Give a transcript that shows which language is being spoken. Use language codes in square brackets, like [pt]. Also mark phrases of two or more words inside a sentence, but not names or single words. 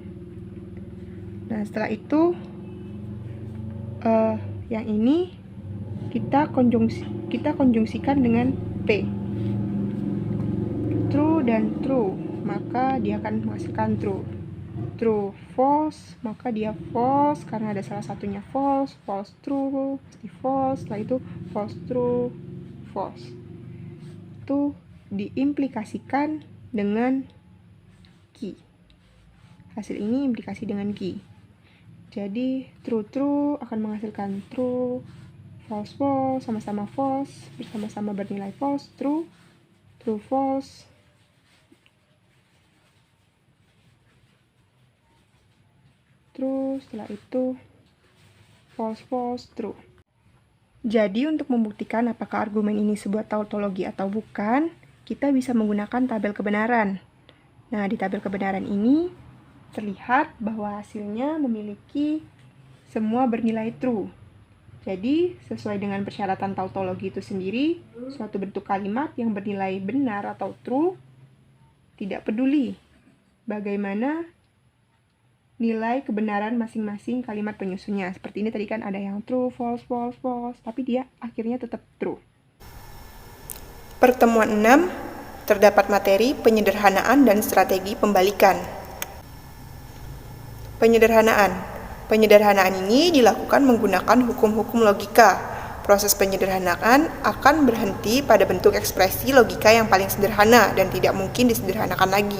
[id] Nah, setelah itu yang ini kita konjungsikan dengan P. True dan true, maka dia akan menghasilkan true. [en] True, false, [id] maka dia false karena ada salah satunya [en] false, false true, false, [id] setelah itu [en] false true, false. [id] Itu diimplikasikan dengan Q. Hasil ini implikasi dengan Q. Jadi [en] true true [id] akan menghasilkan true, [en] false false [id] sama-sama false, bersama-sama bernilai [en] false, true, true false, true, [id] setelah itu [en] false false true. [id] Jadi untuk membuktikan apakah argumen ini sebuah tautologi atau bukan, kita bisa menggunakan tabel kebenaran. Nah, di tabel kebenaran ini terlihat bahwa hasilnya memiliki semua bernilai true. Jadi, sesuai dengan persyaratan tautologi itu sendiri, suatu bentuk kalimat yang bernilai benar atau true tidak peduli bagaimana nilai kebenaran masing-masing kalimat penyusunnya. Seperti ini tadi kan ada yang [en] true, false, false, false, [id] tapi dia akhirnya tetap true. Pertemuan 6, terdapat materi penyederhanaan dan strategi pembalikan. Penyederhanaan. Penyederhanaan ini dilakukan menggunakan hukum-hukum logika. Proses penyederhanaan akan berhenti pada bentuk ekspresi logika yang paling sederhana dan tidak mungkin disederhanakan lagi.